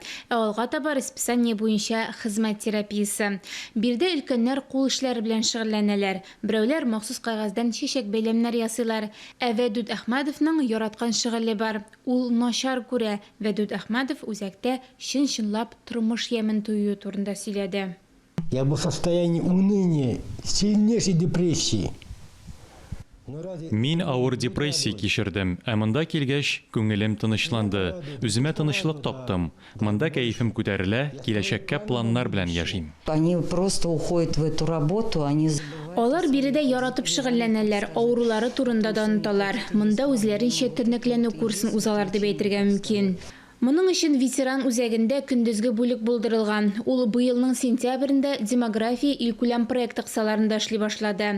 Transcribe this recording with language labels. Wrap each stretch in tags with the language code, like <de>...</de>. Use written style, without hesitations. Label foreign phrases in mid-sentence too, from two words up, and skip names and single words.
<tt>Алга таба расписание буенча хезмәт терапиясе. Бирдә өлкәннәр кул эшләре белән шөгыльләнәләр. Берәүләр махсус кагаздан чәчәк бәйләмнәр ясыйлар. Вәдүд Әхмәдовның яраткан шөгыле бар. Ул начар күрә. Вәдүд Әхмәдов үзәктә чын-чынлап тормыш ямен туюы турында сөйләде.</tt> <ru>Я был в состоянии уныния, сильнейшей депрессии.</ru> <tt>Мин авыр депрессия кичердем, ә монда килгәч, күңелем тынычланды, үземә тынычлык таптым. Монда кәефем күтәрелә, киләчәккә планнар белән яшим.</tt> <ru>Они просто уходят в эту работу, они...</ru> <tt>Алар биредә яратып шөгыльләнәләр, авырулары турында да оныталар. Монда үзләренчә тернәкләнү курсын узалар дип әйтергә мөмкин. Моның өчен ветеран үзәгендә көндезге бүлек булдырылган. Ул быелның сентябрендә демография илкүләм проекты кысаларында эшли башлады.</tt>